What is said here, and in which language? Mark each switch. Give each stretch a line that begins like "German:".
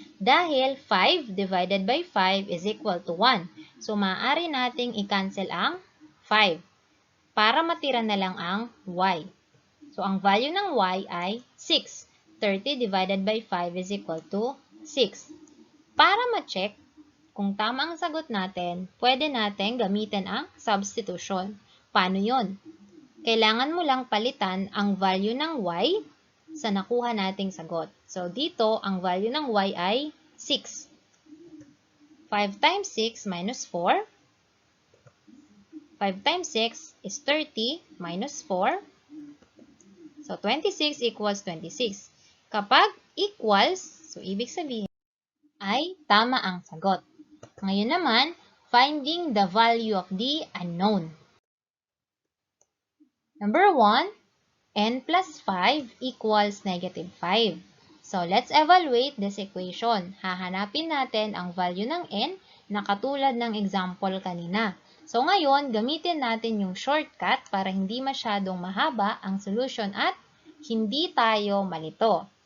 Filipino: Dahil
English: 5 divided by 5 is equal to 1.
Filipino: So, maaari nating i-cancel ang 5. Para matira na lang ang y. So, ang value ng y ay
English: 6. 30 divided by 5 is equal to 6.
Filipino: Para ma-check kung tama ang sagot natin, pwede natin gamitin ang substitution. Paano yon? Kailangan mo lang palitan ang value ng y sa nakuha nating sagot.
English: So,
Filipino: dito, ang value ng y ay
English: 6. 5 times 6 minus 4. 5 times 6 is 30 minus 4. So, 26 equals 26.
Filipino: Kapag equals, so ibig sabihin ay tama ang sagot. Ngayon naman,
English: finding the value of the unknown. Number 1, n plus 5 equals negative 5. So, let's evaluate this equation.
Filipino: Hahanapin natin ang value ng n na katulad ng example kanina. So, ngayon, gamitin natin yung shortcut para hindi masyadong mahaba ang solution at hindi tayo malito.